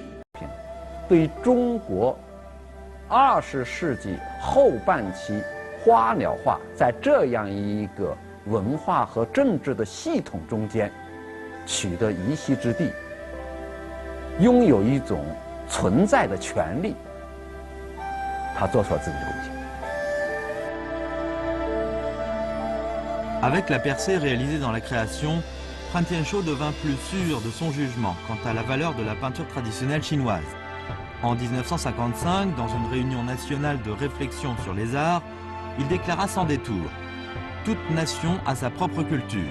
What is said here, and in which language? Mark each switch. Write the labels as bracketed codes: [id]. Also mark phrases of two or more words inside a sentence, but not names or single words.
[zh] 对中国20世纪后半期 花鸟画在这样一个文化和政治的系统中间取得一席之地，拥有一种存在的权利，他做出了自己的贡献。 [fr] Avec la percée réalisée dans la création, Pan Tian-sho devint plus sûr de son jugement quant à la valeur de la peinture traditionnelle chinoise. En 1955, dans une réunion nationale de réflexion sur les arts, il déclara sans détour « Toute nation a sa propre culture.